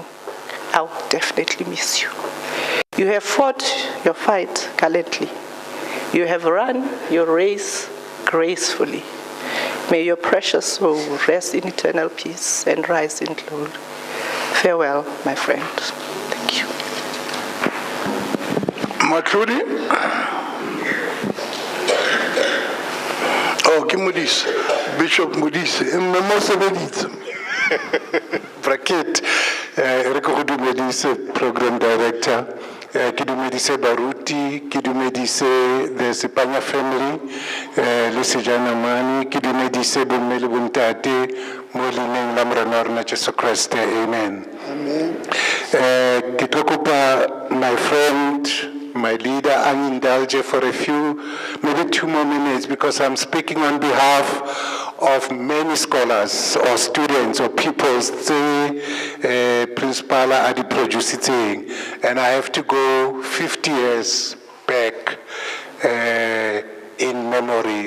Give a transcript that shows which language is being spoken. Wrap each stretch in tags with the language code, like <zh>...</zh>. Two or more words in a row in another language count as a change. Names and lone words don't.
<en>I'll definitely miss you. You have fought your fight gallantly. You have run your race gracefully. May your precious soul rest in eternal peace and rise in glory. Farewell, my friend. Thank you. Matludi?</en> <tn>Oh, ke Modise, Bishop Modise, mme sebeditse. Bracket, re go dumedise</tn> <en>program director,</en> <tn>ke dumedise baruti, ke dumedise the Sepanya family, le Sejana Mani, ke dumedise bomme le bontate mo leineng la morena wa rona Jesu Kriste. Amen. Ke tlo kopa</tn> <en>my friend, my leader, indulge for a few, maybe 2 more minutes, because I'm speaking on behalf of many scholars or students or people, principal at the producing, and I have to go 50 years back in memory.</en>